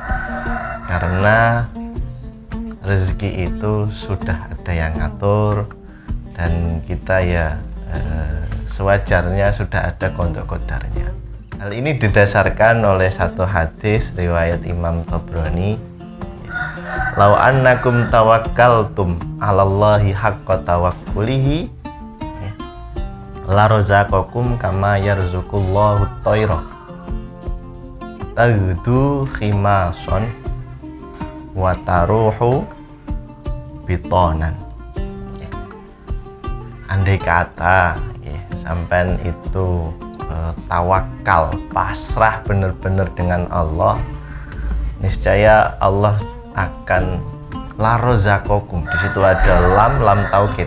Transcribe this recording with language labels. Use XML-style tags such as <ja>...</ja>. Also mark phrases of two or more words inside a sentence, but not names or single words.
<id>Karena rezeki itu sudah ada yang ngatur dan kita ya sewajarnya sudah ada qada qadarnya. Hal ini didasarkan oleh satu hadis riwayat Imam Tabrani,</id> <ar>"لو أنكم توكلتم على الله حق توكله لرزقكم كما يرزق الله الطير تغدو خماصا وتروح بطانا."</ar> <id>Andai kata sampean itu tawakal, pasrah benar-benar dengan Allah, niscaya Allah akan</id> <ar>لرزقكم.</ar> <id>Di situ ada lam taukid.</id>